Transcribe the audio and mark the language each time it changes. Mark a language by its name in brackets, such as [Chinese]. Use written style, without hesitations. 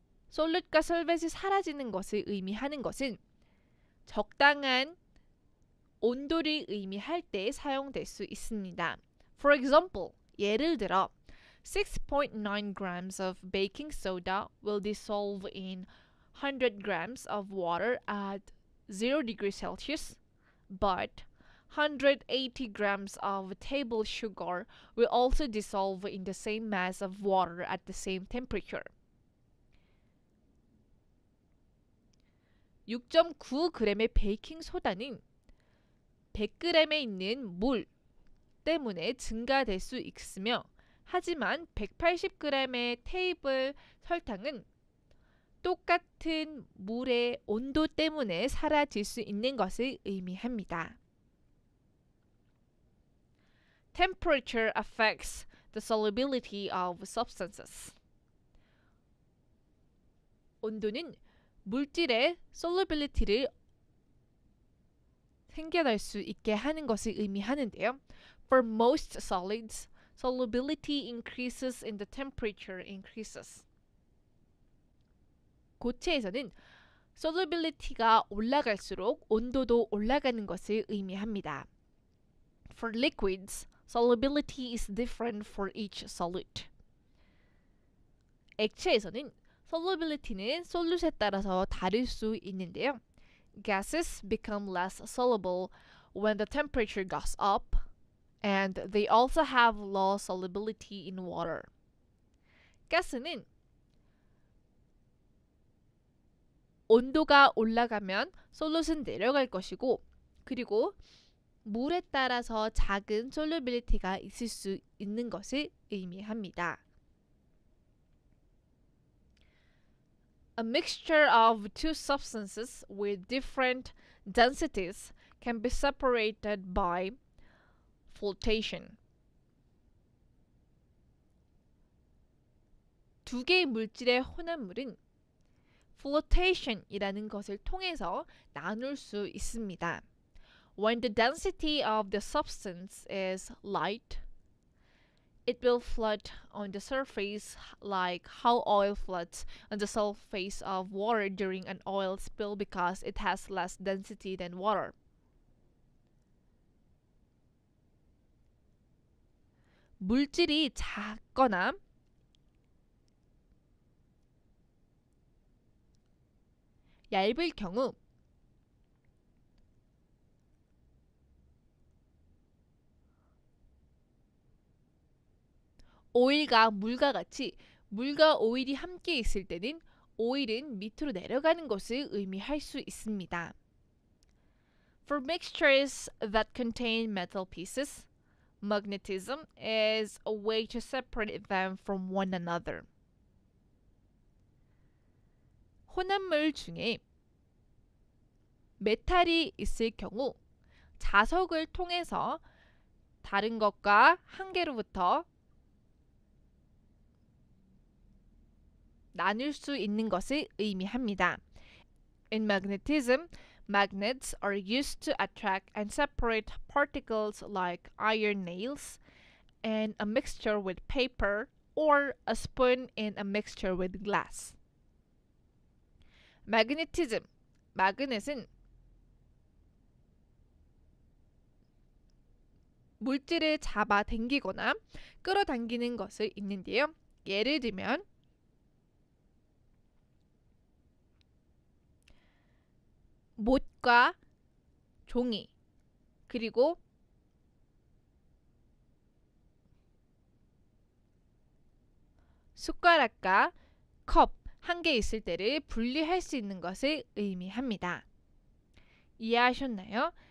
[Korean] 솔루트가 솔벤트이 사라지는 것을 의미하는 것은 적당한 온도를 의미할 때 사용될 수 있습니다. [English] For example, [Korean] 예를 들어 [English] 6.9 grams of baking soda will dissolve in 100 grams of water at 0 degrees Celsius, but 180 grams of table sugar will also dissolve in the same mass of water at the same temperature. [Korean] 6.9g의 베이킹 소다는 100g에 있는 물 때문에 증가될 수 있으며 하지만 180g의 테이블 설탕은 똑같은 물의 온도 때문에 사라질 수 있는 것을 의미합니다. [English] Temperature affects the solubility of substances. [Korean] 온도는 물질의 solubility를 생겨날 수 있게 하는 것을 의미하는데요. [English] For most solids, solubility increases in the temperature increases. [Korean] 고체에서는 solubility가 올라갈수록 온도도 올라가는 것을 의미합니다. [English] For liquids, solubility is different for each solute. [Korean] 액체에서는 solubility는 솔루트에 따라서 다를 수 있는데요. [English] Gases become less soluble when the temperature goes up, and they also have low solubility in water. [Korean] 가스는 온도가 올라가면 솔루트는 내려갈 것이고, 그리고 물에 따라서 작은 솔루빌리티가 있을 수 있는 것을 의미합니다. [English] A mixture of two substances with different densities can be separated by flotation. [Korean] 두 개의 물질의 혼합물은 flotation이라는 것을 통해서 나눌 수 있습니다. [English] When the density of the substance is light, it will float on the surface like how oil floats on the surface of water during an oil spill because it has less density than water. [Korean] 물질이 작거나 얇을 경우 오일과 물과 같이 물과 오일이 함께 있을 때는 오일은 밑으로 내려가는 것을 의미할 수 있습니다. [English] For mixtures that contain metal pieces, magnetism is a way to separate them from one another. [Korean] 혼합물 중에 메탈이 있을 경우 자석을 통해서 다른 것과 한 개로부터 나눌 수 있는 것을 의미합니다. [English] In magnetism, magnets are used to attract and separate particles like iron nails and a mixture with paper or a spoon in a mixture with glass. [Korean] magnetism, 마그넷은 물질을 잡아 당기거나 끌어당기는 것을 있는데요. 예를 들면 못과 종이 그리고 숟가락과 컵 한 개 있을 때를 분리할 수 있는 것을 의미합니다. 이해하셨나요?